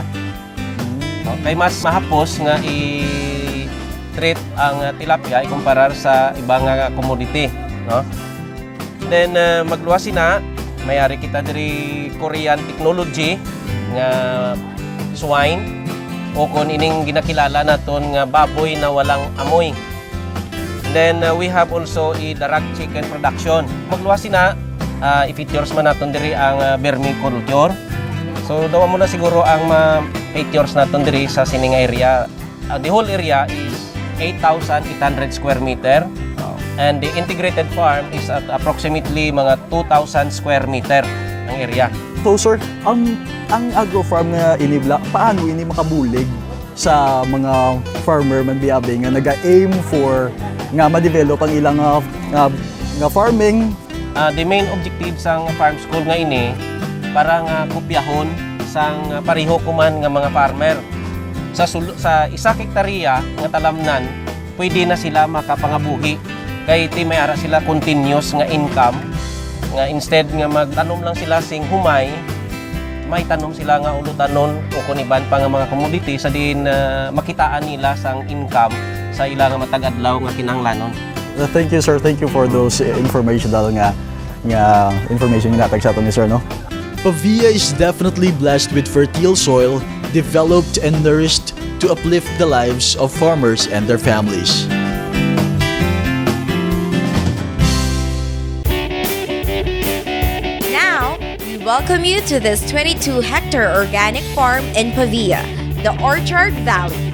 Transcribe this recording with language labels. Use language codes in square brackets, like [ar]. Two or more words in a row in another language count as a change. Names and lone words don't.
[hil] Okay, mas mahapos nga i-treat ang tilapia ikumparar sa ibang nga commodity, no? Then magluwas sina, mayari kita diri [en] Korean technology [hil] nga swine o kun ining ginakilala naton nga baboy na walang amoy. [en] Then we have also a darag chicken production. [hil] Magluwas sina, i-features man naton diri ang vermiculture. So dawa mo na siguro ang features naton diri sa sining area. [en] The whole area is 8,800 square meter. And the integrated farm is at approximately mga 2,000 square meter ang area. [hil] So sir, ang [en] agro farm [hil] nga inibla, paano ini makabulig sa mga farmer man biyabe nga naga-aim for nga ma-develop ang ilang nga farming? [en] The main objective [hil] sang [en] farm school [hil] nga ini para nga kopyahon sang pareho kuman nga mga farmer. Sa isa hektarya nga talamnan, pwede na sila makapangabuhi. Kay ti may ara sila continuous nga income nga instead nga magtanom lang sila sing humay, may tanom sila nga ulutanon o kuniban pa nga mga commodity sa din makitaan nila sang income sa ilang matag-adlaw nga kinahanglanon. [en] Thank you sir, thank you for those informational [hil] nga information nga natag sa aton ni sir, no? [en] Pavia is definitely blessed with fertile soil, developed and nourished to uplift the lives of farmers and their families. Now, we welcome you to this 22-hectare organic farm in Pavia, the Orchard Valley.